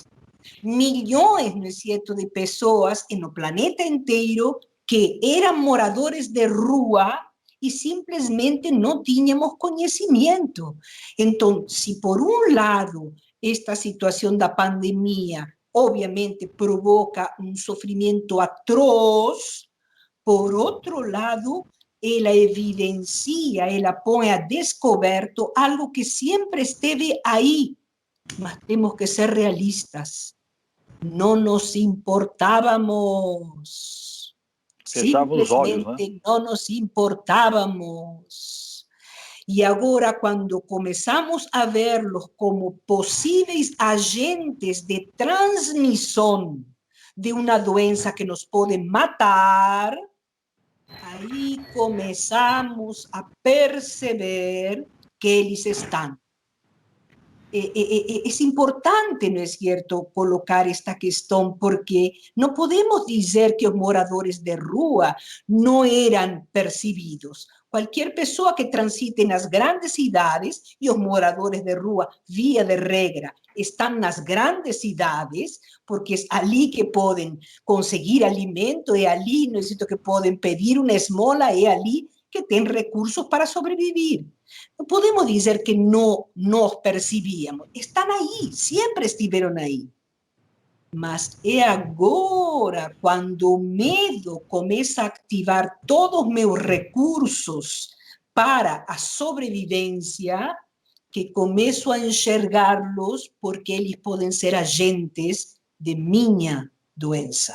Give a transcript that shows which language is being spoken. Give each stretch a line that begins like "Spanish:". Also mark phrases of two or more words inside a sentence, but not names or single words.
Portuguese: Milhões, não é certo, de pessoas no planeta inteiro que eram moradores de rua e simplesmente não tínhamos conhecimento. Então, se por um lado esta situação da pandemia obviamente provoca
Spanish: un sufrimiento atroz. Por otro lado,
Portuguese: ela evidencia, ela põe a descoberto algo que siempre esteve aí, mas temos que ser realistas.
Spanish: No nos importábamos.
Portuguese: Fechava os olhos, né? Simplesmente não nos importávamos. E agora, quando começamos a vê-los como possíveis agentes de transmissão de uma doença que nos pode matar, aí começamos a perceber que eles estão.
Spanish: Es importante, ¿no es cierto?,
Portuguese: colocar esta questão, porque no podemos dizer que os moradores de rua
Spanish: no eran percibidos.
Portuguese: Cualquier pessoa que transite nas grandes cidades, e os moradores de rua, via de regra, estão nas grandes cidades, porque é ali que podem conseguir alimento, é ali,
Spanish: ¿no es cierto?,
Portuguese: que podem pedir uma esmola, é ali que têm recursos para sobreviver. No podemos dizer que
Spanish: no nos percibíamos. Están ahí, siempre estuvieron ahí.
Portuguese: Mas é agora, quando o medo começa a activar todos os meus recursos para a sobrevivência, que começo a enxergá-los porque eles podem ser agentes de minha doença.